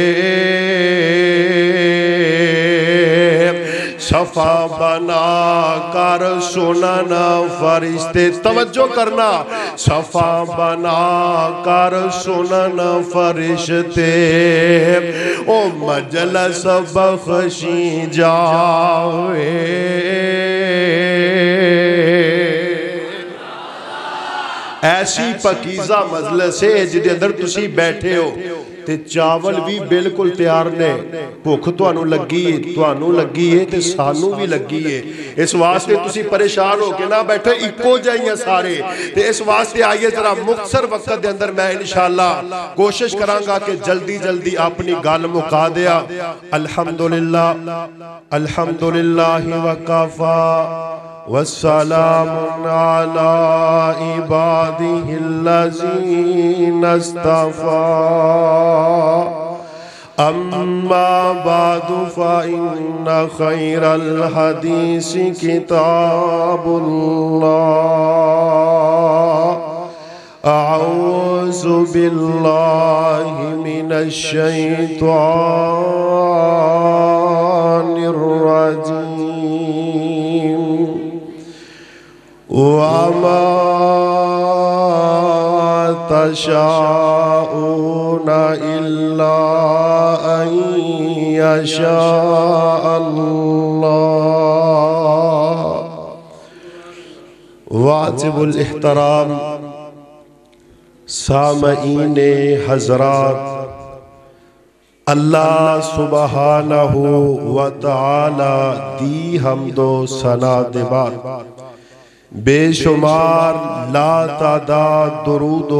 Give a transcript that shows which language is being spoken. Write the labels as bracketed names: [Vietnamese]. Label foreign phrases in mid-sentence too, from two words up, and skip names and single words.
[Punjabi] صفا بنا کر سنن فرشتے، توجہ کرنا، صفا بنا کر سنن فرشتے او مجلس بخشی جاوے۔ ایسی پاکیزہ مجلس ہے جدے اندر تسی بیٹھے ہو تے چاول بھی بالکل تیار نے، بھوک تانوں لگی ہے تے سانوں بھی لگی ہے۔ اس واسطے تسی پریشان ہو کے نہ بیٹھے، اکو جائیاں سارے۔ تے اس واسطے آئیے ذرا مختصر وقت دے اندر میں انشاءاللہ کوشش کرانگا کہ جلدی جلدی اپنی گال مکا دیا۔ [Arabic] الحمدللہ الحمدللہ وکفا والسلام علی عبادہ الذین اصطفیٰ، اما بعد فإن خیر الحدیث کتاب اللہ، اعوذ باللہ من الشیطان الرجیم، وَمَا تَشَاءُونَ إِلَّا أَن يَشَاءَ اللَّهُ۔ [Punjabi] واجب الاحترام سامعین حضرات، اللہ [Arabic] سبحانہ وتعالی [Punjabi] دی حمد و ثنا دے بعد بے شمار لا تعداد درود و